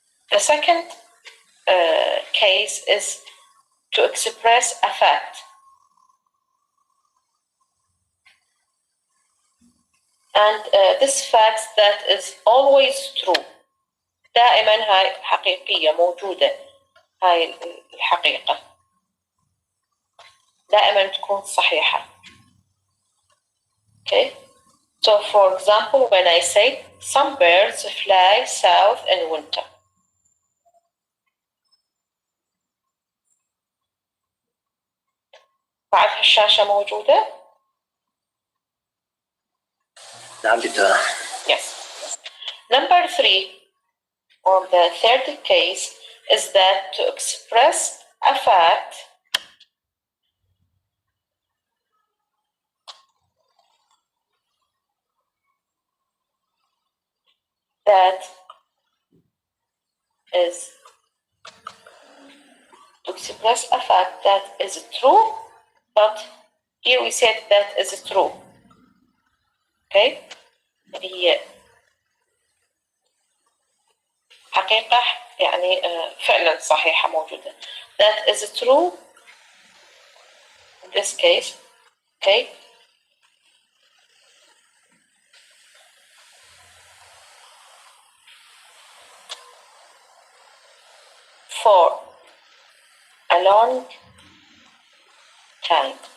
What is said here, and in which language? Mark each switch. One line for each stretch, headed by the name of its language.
English: The second case is to express a fact. And this fact that is always true.
Arabic: دائما هاي حقيقية موجودة هاي الحقيقة دائما تكون صحيحة.
English: Okay, so for example when I say some birds fly south in winter.
Arabic: بعدها الشاشة موجودة؟ نعم دكتورة.
English: Yes. Number three, or the third case, is that to express a fact that is true, but here we said that is true. Okay?
Arabic: هي حقيقة يعني فعلا صحيحة موجودة.
English: That is true in this case. Okay? For a long time.